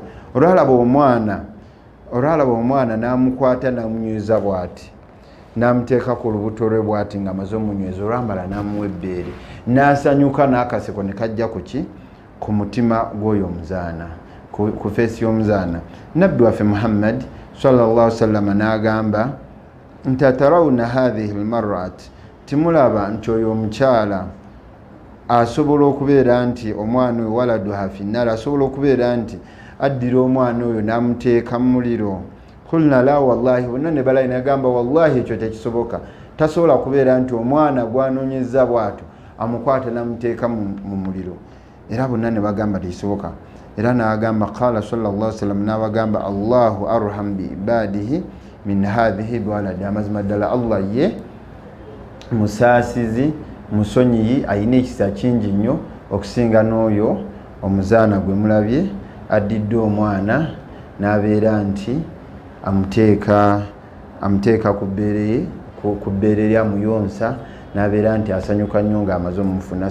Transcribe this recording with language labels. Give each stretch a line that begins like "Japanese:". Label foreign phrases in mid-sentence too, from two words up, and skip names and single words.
Ganda: olwalaba omwana n'amukwata n'amunyweza bw'ati, n'amuteeka ku lubuto lwe bw'ati nga amaze omunyweza, olwamala n'amuwa ebbeere, n'asanyuka n'akaseko ne kajja ku mutima gw'oyo omuzaana, ku feesi y'omuzaana. Nabbi waffe Muhammad
Arabic: صلى الله عليه وسلم
Ganda: n'agamba nti
Arabic: أترون هذه المرأة,
Ganda: timulaba nti oyo omukyala asobola okubeera nti omwana oyo
Arabic: ولدها في النار,
Ganda: asobola okubeera nti addira omwana oyo n'amuteeka mu muliro.
Arabic: قلنا لا والله,
Ganda: bonna ne balayi, nagamba wallahi ekyo tekisoboka, tasobola kubeera nti omwana gwanoonyeza bw'atyo amukwata n'amuteeka mu muliro. Era bonna ne bagamba tekisoboka. Era n'agamba
Arabic: قال صلى الله عليه وسلم,
Ganda: n'abagamba
Arabic: الله أرحم بعباده من هذه بولدها,
Ganda: amazima ddala Allah ye musaasizi musonyiyi, ayina ekisa kingi nnyo okusinga n'oyo omuzaana gwe mulabye addidde omwana n'abeera nti amuteeka ku bbeere lya muyonsa, n'abeera nti asanyuka nnyo ng'amaze omufuna.